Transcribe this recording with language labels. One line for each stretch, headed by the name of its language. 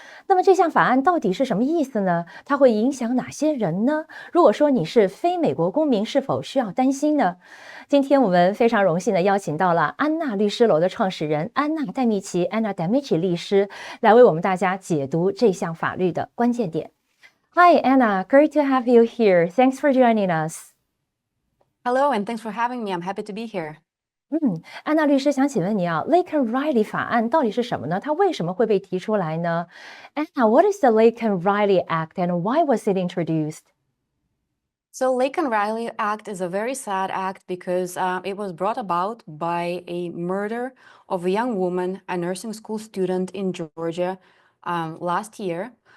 Chinese: 那么这项法案到底是什么意思呢？它会影响哪些人呢？如果说你是非美国公民，是否需要担心呢？今天我们非常荣幸地邀请到了安娜律师楼的创始人安娜戴米奇 Anna Damici 律师，来为我们大家解读这项法律的关键点。
English: Hi Anna, great to have you here. Thanks for joining us. Hello, and thanks for having me. I'm happy to be here.
Chinese: 安娜律师想请问你Laken Riley 法案到底是什么呢？它为什么会被提出来呢？
English: Anna, what is the Laken Riley Act and why was it introduced? So Laken Riley Act is a very sad act because it was brought about by a murder of a young woman, a nursing school student in Georgia last year.